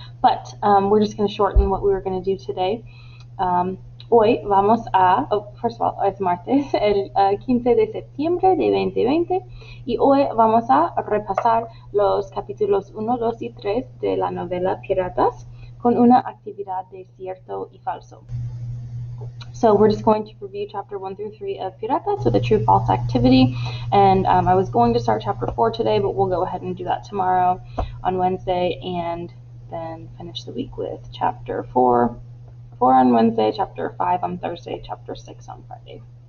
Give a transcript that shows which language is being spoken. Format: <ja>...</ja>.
<en>But we're just going to shorten what we were going to do today.</en> <es>Hoy vamos a,</es> <en>first of all,</en> <es>es martes, el 15 de septiembre de 2020, y hoy vamos a repasar los capítulos 1, 2 y 3 de la novela Piratas con una actividad de cierto y falso.</es> <en>So we're just going to review chapter 1 through 3 of Piratas with a true-false activity, and I was going to start chapter 4 today, but we'll go ahead and do that tomorrow on Wednesday, and then finish the week with chapter 4 on Wednesday, chapter 5 on Thursday, chapter 6 on Friday.</en>